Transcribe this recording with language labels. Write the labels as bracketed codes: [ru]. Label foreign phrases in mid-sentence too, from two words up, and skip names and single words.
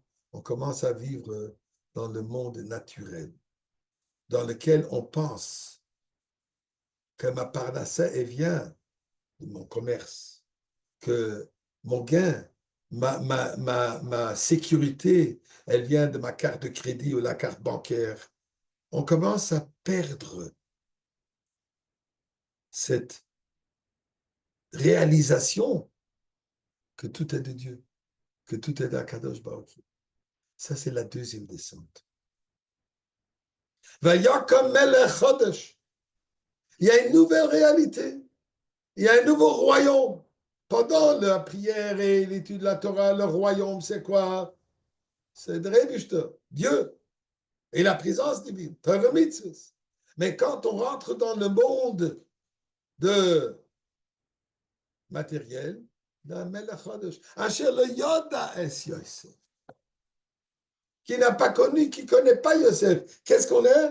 [fr] On commence à vivre dans le monde naturel, dans lequel on pense que ma parnassa vient de mon commerce, que mon gain, ma sécurité, elle vient de ma carte de crédit ou la carte bancaire. On commence à perdre cette réalisation que tout est de Dieu, que tout est d' [he] הקדוש ברוך. [fr] Ça, c'est la deuxième descente. [he] ויקם מלך חדש. [fr] Il y a une nouvelle réalité. Il y a un nouveau royaume. Pendant la prière et l'étude de la Torah, le royaume, c'est quoi? C'est Dieu et la présence divine. Mais quand on rentre dans le monde de matériel, qui n'a pas connu, qui ne connaît pas Yosef, qu'est-ce qu'on est?